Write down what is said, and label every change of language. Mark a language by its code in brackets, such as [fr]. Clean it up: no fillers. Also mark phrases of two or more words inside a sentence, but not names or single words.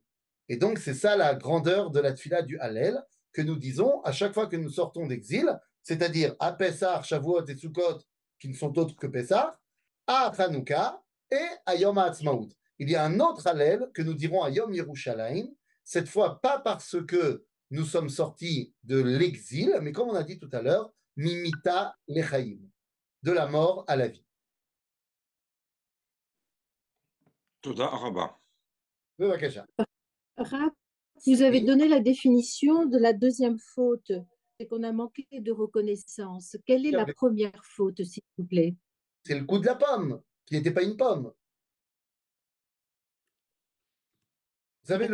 [fr] Et donc, c'est ça la grandeur de la tfila du Hallel que nous disons à chaque fois que nous sortons d'exil, c'est-à-dire à Pessah, Shavuot et Sukkot, qui ne sont autres que Pessah, à Hanouka et à Yom HaAtzmaut. Il y a un autre Hallel que nous dirons à Yom Yerushalayim, cette fois pas parce que nous sommes sortis de l'exil, mais comme on a dit tout à l'heure, [he] ממיתה לחיים, [fr] de la mort à la vie. [he] תודה רבה. [fr] Bevakasha. Raph, vous avez Oui, donné la définition de la deuxième faute, c'est qu'on a manqué de reconnaissance. Quelle est la première faute, s'il vous plaît? c'est le coup de la pomme, qui n'était pas une pomme. Vous savez,